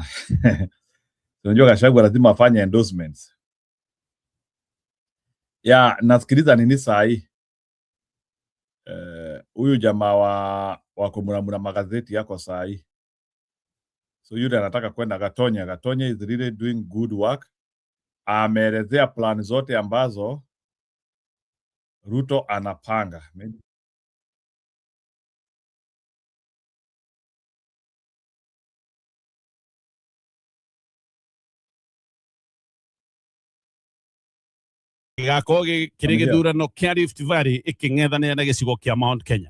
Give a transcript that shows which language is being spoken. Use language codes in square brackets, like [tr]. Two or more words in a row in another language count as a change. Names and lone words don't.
[sw] Unajua Gachagua lazima afanye endorsements. Ya, nasikiliza nini saa hii? Huyu jamaa wa kumuramura magazeti yako saa hii. So yule anataka kwenda Gatonya. [en] Gatonya is really doing good work. [sw] Ameelezea plan zote ambazo Ruto anapanga. [ki] gako kiri githurano kia Rift Valley iking'ethanira na gicigo kia Mount Kenya.